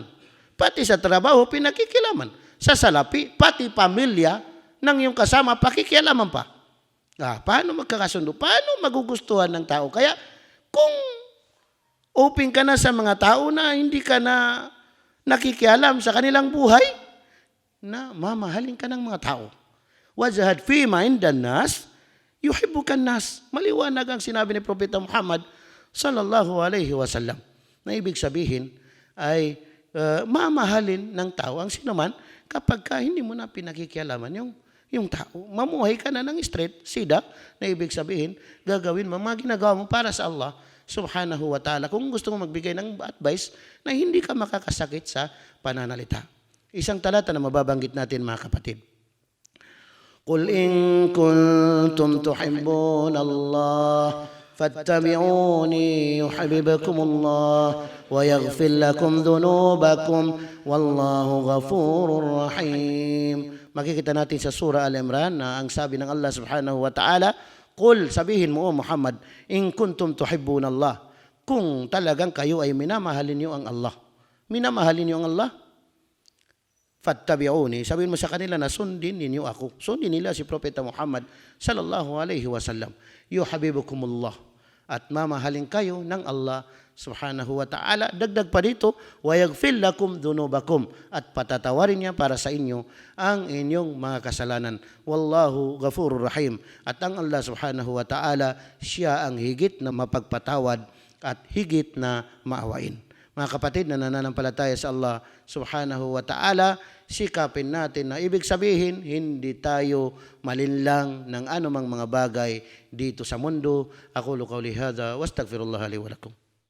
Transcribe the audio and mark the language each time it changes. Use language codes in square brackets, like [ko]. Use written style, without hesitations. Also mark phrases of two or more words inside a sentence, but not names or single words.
[tl] Pati sa trabaho pinakikilaman. Sa salapi, pati pamilya ng iyong kasama, pakikialaman pa. Paano magkakasundo? Paano magugustuhan ng tao? Kaya kung open ka na sa mga tao na hindi ka na nakikialam sa kanilang buhay, na mamahalin ka ng mga tao. [ar] وازهد فيما عند الناس يحبك الناس. [tl] Maliwanag ang sinabi ni Propeta Muhammad [ar] صلى الله عليه وسلم. [tl] Na ibig sabihin ay mamahalin ng tao ang sinuman kapag hindi mo na pinakikialaman yung tao. Mamuhay ka na ng straight, sida, na ibig sabihin, gagawin mo, mga ginagawa mo para sa Allah [ar] سبحانه وتعالى. [tl] Kung gusto mo magbigay ng advice na hindi ka makakasakit sa pananalita. Isang talata na mababanggit natin mga kapatid. [ar] قل إن كنتم تحبون الله فاتبعوني يحببكم الله ويغفر لكم ذنوبكم والله غفور رحيم. [tl] Makikita natin sa surah Al-Imran na ang sabi ng Allah [ar] سبحانه وتعالى, [tl] Qul, sabihin mo, [ar] محمد، إن كنتم تحبون الله. [tl] Kung talagang kayo ay minamahalin niyo ang Allah. Minamahalin niyo ang Allah? Fattabi'uni. Sabihin mo sa kanila na sundin ninyo ako. Sundin nila si Propeta Muhammad [ar] صلى الله عليه وسلم. Yuhibbukumullah. [tl] At mamahalin kayo ng Allah [ar] سبحانه وتعالى. [tl] Dagdag pa dito, [ar] ويغفر لكم ذنوبكم. [tl] At patatawarin niya para sa inyo ang inyong mga kasalanan. [ar] والله غفور رحيم. [tl] At ang Allah [ar] سبحانه وتعالى, [tl] siya ang higit na mapagpatawad at higit na maawain. Mga kapatid na nananampalataya sa Allah [ar] سبحانه وتعالى, [tl] sikapin natin na ibig sabihin, hindi tayo malinlang ng anumang mga bagay dito sa mundo. [ar] أقول قولي هذا وأستغفر الله لي ولكم.